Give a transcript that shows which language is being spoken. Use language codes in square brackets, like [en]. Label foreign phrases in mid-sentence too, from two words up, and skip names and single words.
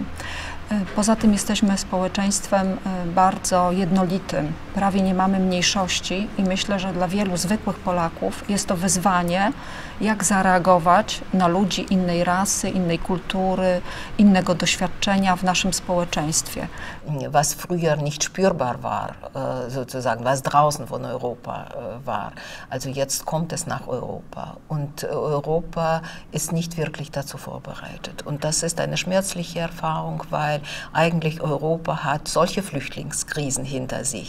[pl] Poza tym jesteśmy społeczeństwem bardzo jednolitym, prawie nie mamy mniejszości i myślę, że dla wielu zwykłych Polaków jest to wyzwanie, jak zareagować na ludzi innej rasy, innej kultury, innego doświadczenia w naszym społeczeństwie. [de] Was früher nicht spürbar war, sozusagen, was draußen von Europa war. Also jetzt kommt es nach Europa und Europa ist nicht wirklich dazu vorbereitet. Und das ist eine schmerzliche Erfahrung, weil eigentlich Europa hat solche Flüchtlingskrisen hinter sich.